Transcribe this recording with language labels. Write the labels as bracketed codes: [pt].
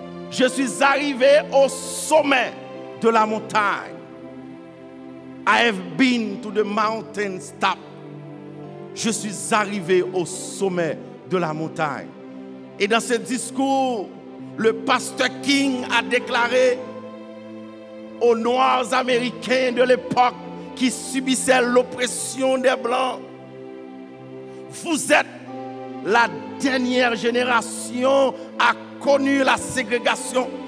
[fr] Je suis arrivé au sommet de la montagne. [en] I have been to the mountain top. [fr] Je suis arrivé au sommet de la montagne. Et dans ce discours, le pasteur King a déclaré aux Noirs américains de l'époque qui subissaient l'oppression des Blancs, vous êtes la dernière génération à connu la ségrégation.